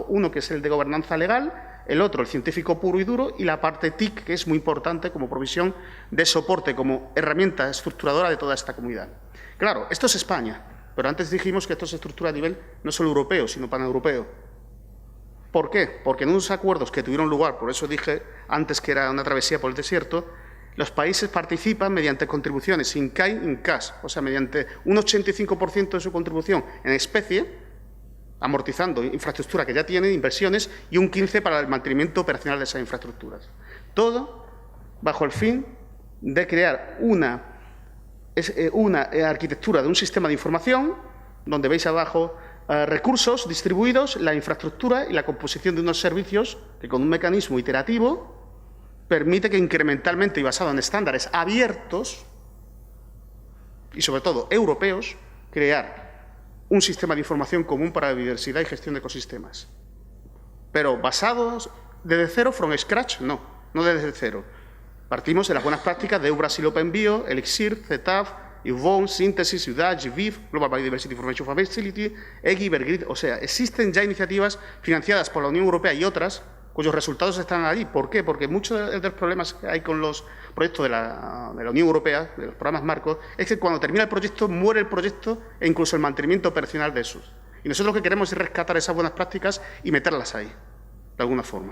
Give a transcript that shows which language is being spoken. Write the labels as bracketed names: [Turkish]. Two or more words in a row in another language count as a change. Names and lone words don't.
[Spanish] Uno que es el de gobernanza legal, el otro el científico puro y duro y la parte TIC, que es muy importante como provisión de soporte, como herramienta estructuradora de toda esta comunidad. Claro, esto es España, pero antes dijimos que esto se estructura a nivel no solo europeo, sino paneuropeo. ¿Por qué? Porque en unos acuerdos que tuvieron lugar, por eso dije antes que era una travesía por el desierto, los países participan mediante contribuciones [English] in kind, in cash, [Spanish] o sea, mediante un 85% de su contribución en especie, amortizando infraestructura que ya tienen, inversiones, y un 15% para el mantenimiento operacional de esas infraestructuras. Todo bajo el fin de crear una arquitectura de un sistema de información, donde veis abajo recursos distribuidos, la infraestructura y la composición de unos servicios que con un mecanismo iterativo permite que incrementalmente y basado en estándares abiertos y sobre todo europeos, crear un sistema de información común para la biodiversidad y gestión de ecosistemas. Pero basados desde cero, [English] from scratch, [Spanish] no desde cero. Partimos de las buenas prácticas de Brasil Open Bio, Elixir, CETAF, IVON, Synthesis, UDAG, GBIF, Global Biodiversity Information Facility, EGI, Ibergrid. O sea, existen ya iniciativas financiadas por la Unión Europea y otras cuyos resultados están allí. ¿Por qué? Porque muchos de los problemas que hay con los proyectos de la Unión Europea, de los programas marcos, es que cuando termina el proyecto, muere el proyecto e incluso el mantenimiento operacional de esos. Y nosotros lo que queremos es rescatar esas buenas prácticas y meterlas ahí, de alguna forma.